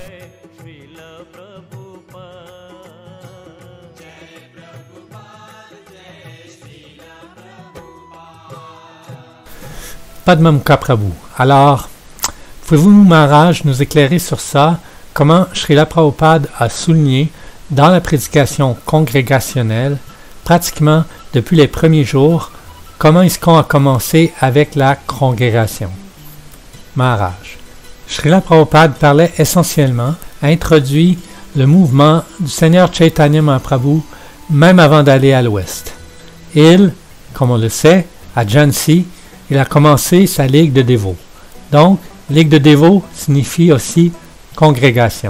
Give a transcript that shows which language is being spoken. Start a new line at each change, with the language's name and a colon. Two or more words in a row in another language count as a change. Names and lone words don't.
French: Padmamukha Prabhu. Alors, pouvez-vous, Maharaj, nous éclairer sur ça, comment Srila Prabhupada a souligné dans la prédication congrégationnelle, pratiquement depuis les premiers jours, comment est-ce qu'on a commencé avec la congrégation? Maharaj. Srila Prabhupada parlait essentiellement, a introduit le mouvement du Seigneur Chaitanya Mahaprabhu même avant d'aller à l'ouest. Il, comme on le sait, à Jhansi, il a commencé sa ligue de dévots. Donc, ligue de dévots signifie aussi congrégation.